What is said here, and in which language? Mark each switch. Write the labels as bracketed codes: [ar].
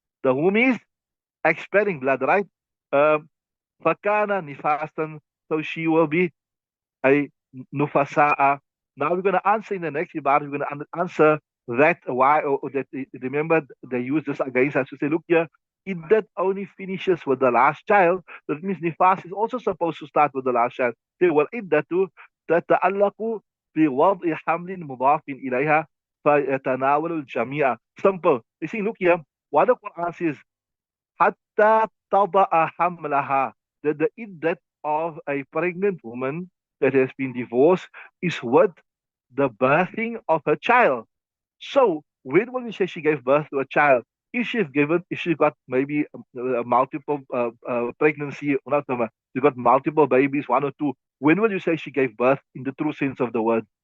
[en] The womb is expelling blood, right? Um, [ar] فكان نفاسا, [en] so she will be a nufasa'a. Now we're going to answer in the next ibadah, we're going to answer that why, or that, remember, they use this against us to say, look here, iddat only finishes with the last child. That means nifas is also supposed to start with the last child. Say, well, [ar] iddatu tata'allaqu بوضع حمل مضاف إليها فيتناول الجميع. [en] Simple. You see, look here, what the Quran says, [ar] حتى تضع حملها, [en] that the iddat of a pregnant woman that has been divorced is with the birthing of her child. So when will we say she gave birth to a child? If she got maybe a multiple pregnancy, not she got multiple babies, one or two, when will you say she gave birth in the true sense of the word?